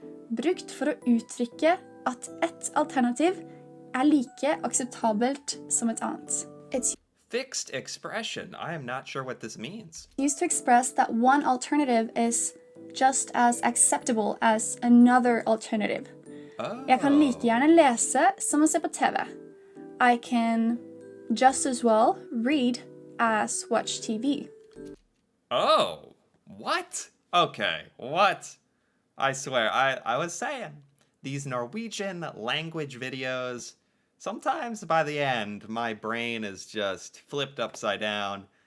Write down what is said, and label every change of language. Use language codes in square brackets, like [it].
[no] Brukt for å uttrykke at et alternativ er like akseptabelt som et annet. [en] It's Fixed expression. I am not sure what this means. used to express that one alternative is just as acceptable as another alternative. Oh. [no] Jeg kan like gjerne lese som å se på TV. [en] I can just as well read as watch TV. Oh. What? Okay. What? I swear, I was saying, these Norwegian language videos, sometimes by the end, my brain is just flipped upside down.